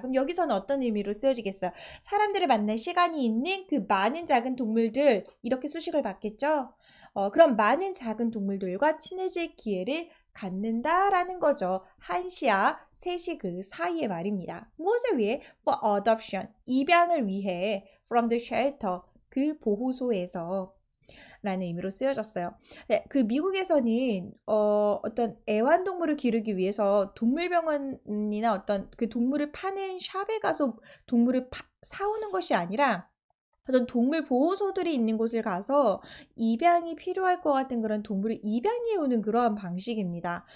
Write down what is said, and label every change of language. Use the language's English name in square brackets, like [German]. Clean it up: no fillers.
[Korean] 그럼 여기서는 어떤 의미로 쓰여지겠어요? 사람들을 만날 시간이 있는 그 많은 작은 동물들, 이렇게 수식을 받겠죠? 그럼 많은 작은 동물들과 친해질 기회를 갖는다라는 거죠. 1시와 3시 그 사이의 말입니다. 무엇을 위해? [English] For adoption, [Korean] 입양을 위해 [English] from the shelter, [Korean] 그 보호소에서. 라는 의미로 쓰여졌어요. 네, 그 미국에서는 어떤 애완동물을 기르기 위해서 동물병원이나 어떤 그 동물을 파는 샵에 가서 동물을 사오는 것이 아니라 어떤 동물 보호소들이 있는 곳을 가서 입양이 필요할 것 같은 그런 동물을 입양해 오는 그러한 방식입니다.